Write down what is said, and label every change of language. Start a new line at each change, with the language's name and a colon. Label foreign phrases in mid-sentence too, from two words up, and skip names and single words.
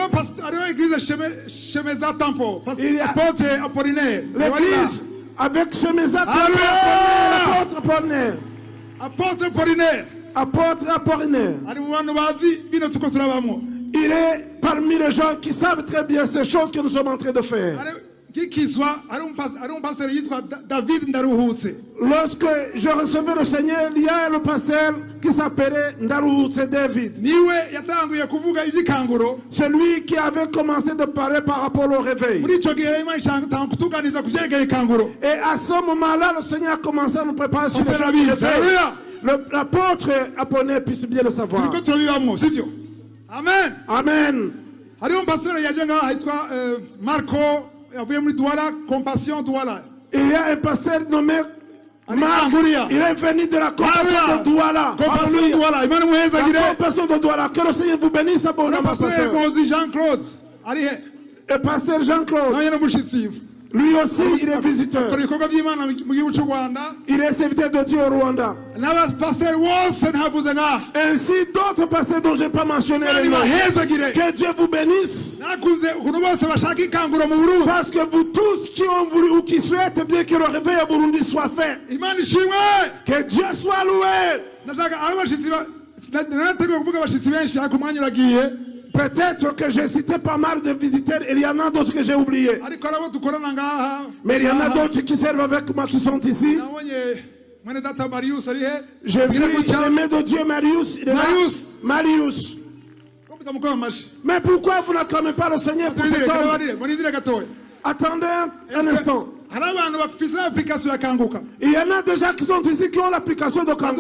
French: L'église avec Shemeza l'apôtre Apollinaire. Apôtre Apollinaire. Apôtre Apollinaire. Il est parmi les gens qui savent très bien ces choses que nous sommes en train de faire.
Rundi: ngikizwa ari umupasiteri yitwa David Ndaruhutse.
French: Lorsque je recevais le Seigneur, il y a le pasteur qui s'appelait Ndaruhutse David.
Rundi: Niwe yatanguye kuvuga iby'ikanguro.
French: C'est lui qui avait commencé de parler par rapport au réveil.
Rundi: Muri ico gihe Imana ishaka kutuganiza kuvyerekeye ikanguro.
French: Et à ce moment-là, le Seigneur a commencé à nous préparer sur le C'est la chemin du vie. réveil. Alléluia. L'apôtre Apollinaire puisse bien le savoir.
Rundi: Turiko turabibamwo sivyo? Amen. Amen. Hariho umupasiteri yaje ngaha yitwa Marco yavuye muri Douala, Compassion Douala.
French: Il y a un pasteur nommé Marc. Il est venu de la compassion de Douala. Compassion Douala.
Rundi: Imana muhezagire.
French: La compassion de Douala. Que le Seigneur vous bénisse abondamment, pasteur pasteur.
Rundi: Gozi Jean-Claude. Ari he.
French: Le pasteur Jean-Claude.
Rundi: Nawe n'umushitsi.
French: Lui aussi, il est visiteur.
Rundi: Akora ibikorwa by'Imana mu gihugu cy'u Rwanda.
French: Il est serviteur de Dieu au Rwanda.
Rundi: N'abapasiteri bose ntavuze ngaha.
French: Ainsi d'autres pasteurs dont je n'ai pas mentionné les noms. Que Dieu vous bénisse.
Rundi: Nakunze ukuntu bose bashaka ikanguro mu Burundi.
French: Parce que vous tous qui ont voulu ou qui souhaitent bien que le réveil à Burundi soit fait.
Rundi: Imana ishimwe.
French: Que Dieu soit loué.
Rundi: Ndashaka abashitsi narateguye kuvuga abashitsi benshi ariko umwanya uragiye.
French: Peut-être que j'ai cité pas mal de visiteurs, il y en a d'autres que j'ai oubliés.
Rundi: Ariko arabo dukorana ngaha.
French: Mais il y en a d'autres qui servent avec moi qui sont ici.
Rundi: Nabonye mwene data Marius ari he.
French: J'ai vu l'aimé de Dieu Marius. Il est là. Marius. Mais pourquoi vous n'acclamez pas le Seigneur pour cet homme? Attendez un instant. Il y en a déjà qui sont ici qui ont l'application de Kanguka.